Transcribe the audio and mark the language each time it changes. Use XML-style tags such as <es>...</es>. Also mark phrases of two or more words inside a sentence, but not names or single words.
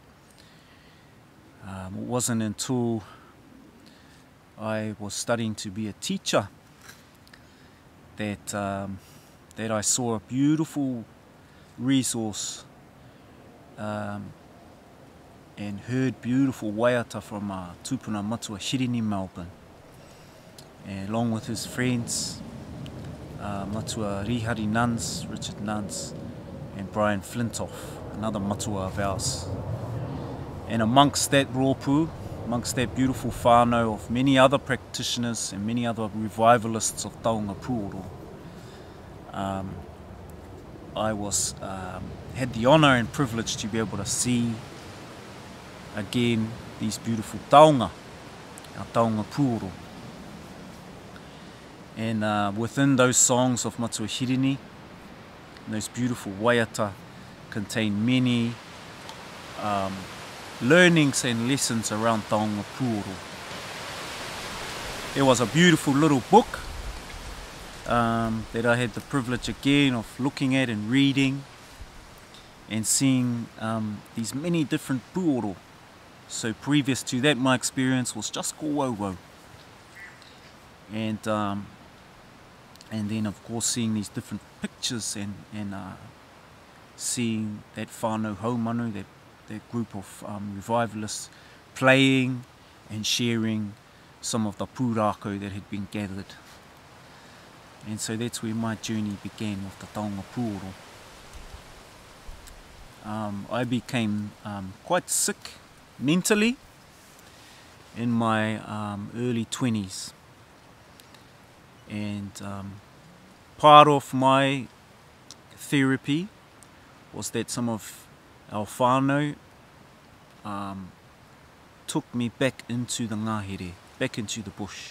<en>It wasn't until I was studying to be a teacher that I saw a beautiful resource and heard beautiful waiata from Tupuna Matua Hirini Melbourne, and along with his friends, Matua Rihari Nuns, Richard Nuns, and Brian Flintoff, another matua of ours. And amongst that rōpū, amongst that beautiful whānau of many other practitioners and many other revivalists of</en> <mi>taonga pūoro,</mi> <en>I had the honour and privilege to be able to see again these beautiful taonga, our</en> <mi>taonga pūoro.</mi> <en>And within those songs of Matua Hirini, those beautiful waiata contain many learnings and lessons around</en> <mi>taonga pūoro.</mi> <en>There was a beautiful little book that I had the privilege again of looking at and reading and seeing these many different pūoro. So previous to that, my experience was just kōwauwau. And then of course seeing these different pictures and seeing that</en> <mi>whānau haumanu,</mi> <en>that group of revivalists playing and sharing some of the pūrākau that had been gathered. And so that's where my journey began with the</en> <mi>taonga pūoro.</mi> <en>I became quite sick mentally in my early 20s. And part of my therapy was that some of our whānau took me back into the ngahere, back into the bush.</en>